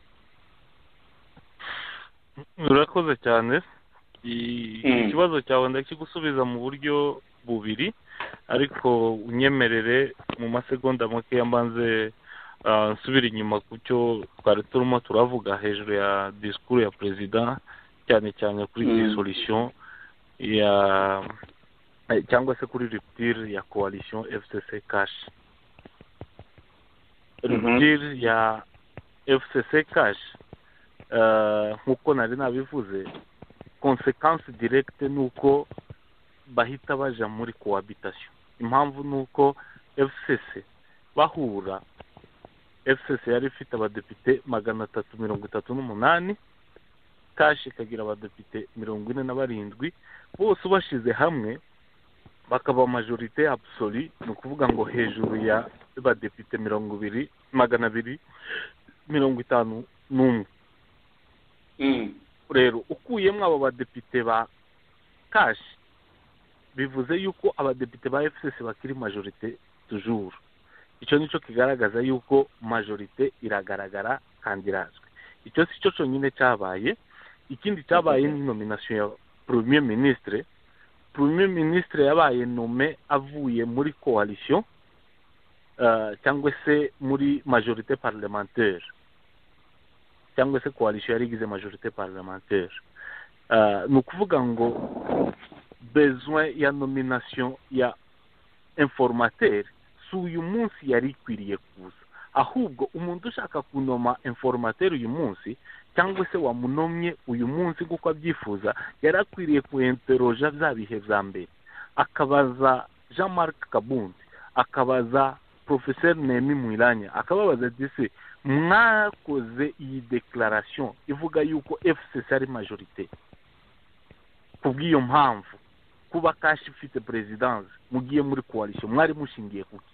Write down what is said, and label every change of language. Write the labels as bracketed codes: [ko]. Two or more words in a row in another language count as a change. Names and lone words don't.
[rw] Urakoze cyane. Ikibazo cyawe ndakigusubiza mu buryo bubiri ariko unyemerere mu masegonda make yambanze nsubira inyuma ku cyo twari turimo turavuga hejuru ya discours ya president cyane cyane kuri dissolution ya cyangwa se kuri rupture ya coalition FCC cash. Rupture ya FCC cash nkuko nari nabivuze [fr] consequence directe [rw] nuko bahita baja muri cohabitation. Impamvu nuko FCC bahura FCC yari ifite abadepite 338 cash ikagira abadepite 47 bose bashize hamwe bakaba [fr] majorité absolue [rw] no kuvuga ngo hejuru ya abadepite 251. Rero ukuyemwe abo badepite ba cash bivuze yuko abadepite ba FCC bakiri [fr] majorité toujours. [rw] Icyo nico kigaragaza yuko majorité iragaragara kandi irazwe. Icyo si cyo cyonyine cyabaye. Ikindi cyabaye ni nomination ya [fr] premier ministre. Premier ministre [rw] yabaye nommé avuye muri coalition cyangwa se muri [fr] majorité parlementaire [rw] cyangwa se coalition yarigize [fr] majorité parlementaire. [rw] Ni ukuvuga ngo besoin ya nomination ya informateur si uyu munsi yari ikwiriye kuza, ahubwo umuntu ushaka kunoma informateur uyu munsi cyangwa se wamunomye uyu munsi kuko abyifuza yari akwiriye kuinteroja bya bihe bya mbere, akabaza Jean-Marc Kabundi, akabaza Professeur Nemi Mwilanya, akababaza dise mwakoze iyi declaration ivuga yuko FCC ari majorité, kubw'iyo mpamvu kuba kashi ifite presidence mugiye muri coalition mwari mushingiye kuki?